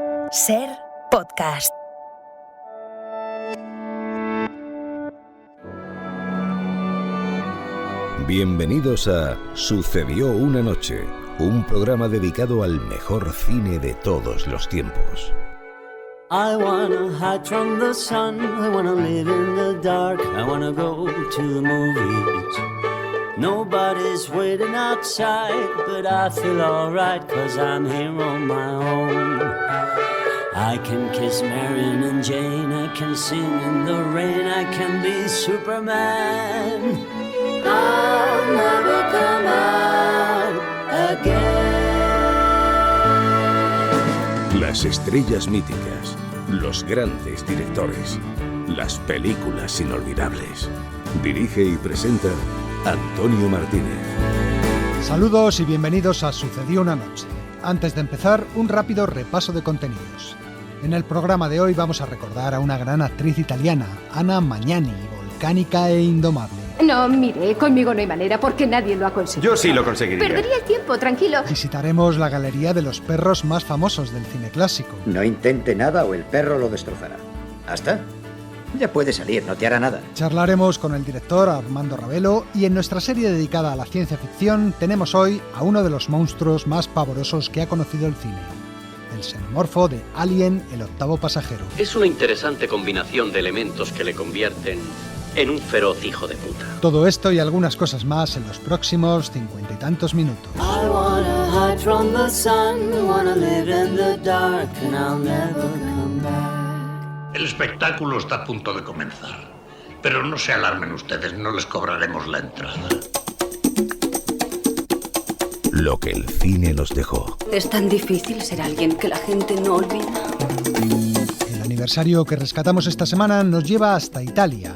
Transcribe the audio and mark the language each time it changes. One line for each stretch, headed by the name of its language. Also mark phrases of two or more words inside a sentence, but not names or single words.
Spanish: Ser podcast. Bienvenidos a Sucedió una noche, un programa dedicado al mejor cine de todos los tiempos.
English: I wanna hide from the sun, I wanna live in the dark, I wanna go to the movies. Nobody's waiting outside, but I feel alright, 'cause I'm here on my own. I can kiss Marion and Jane, I can sing in the rain, I can be Superman. I'll never come out again.
Spanish: Las estrellas míticas, los grandes directores, las películas inolvidables. Dirige y presenta Antonio Martínez. Saludos y bienvenidos a Sucedió una noche. Antes de empezar, un rápido repaso de contenidos. En el programa de hoy vamos a recordar a una gran actriz italiana, Anna Magnani, volcánica e indomable. No, mire, conmigo no hay manera porque nadie lo ha conseguido. Yo sí lo conseguiría. Perdería el tiempo, tranquilo. Visitaremos la galería de los perros más famosos del cine clásico. No intente nada o el perro lo destrozará. ¿Hasta? Ya puede salir, no te hará nada. Charlaremos con el director Armando Ravelo y en nuestra serie dedicada a la ciencia ficción tenemos hoy a uno de los monstruos más pavorosos que ha conocido el cine. El xenomorfo de Alien, el octavo pasajero. Es una interesante combinación de elementos que le convierten en un feroz hijo de puta. Todo esto y algunas cosas más en los próximos 50 y tantos minutos.
English: I wanna hide from the sun, I wanna live in the dark, and I'll never come back.
Spanish: El espectáculo está a punto de comenzar, pero no se alarmen ustedes, no les cobraremos la entrada. Lo que el cine nos dejó. Es tan difícil ser alguien que la gente no olvida. El aniversario que rescatamos esta semana nos lleva hasta Italia.